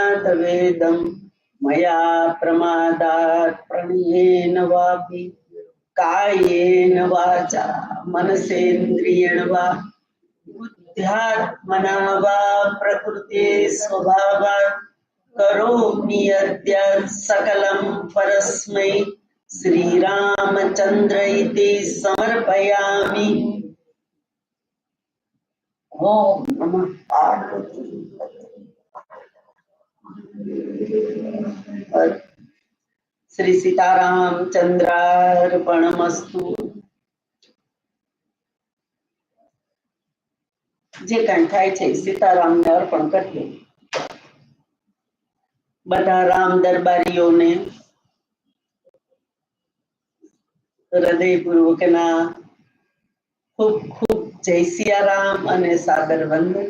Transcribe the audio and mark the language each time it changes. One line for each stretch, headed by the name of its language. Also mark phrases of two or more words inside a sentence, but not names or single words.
Sanskrit: तवेदं मया प्रमादात् प्रणयेन वापि कायेन वाचा मनसेन्द्रियेण वा बुद्ध्यात्मना वा प्रकृते स्वभावात् करोमि यद्यत् सकलं परस्मै श्रीरामचन्द्र इति समर्पयामि। ओम नमः पार्वती। श्री सीतारामचंद्रार्पणमस्तु।
Gujarati: જે કાંઈ થાય છે સીતારામને અર્પણ કરીએ। બધા રામ દરબારીઓને હૃદયપૂર્વકના ખૂબ ખૂબ જય સિયારામ અને સાદર વંદન।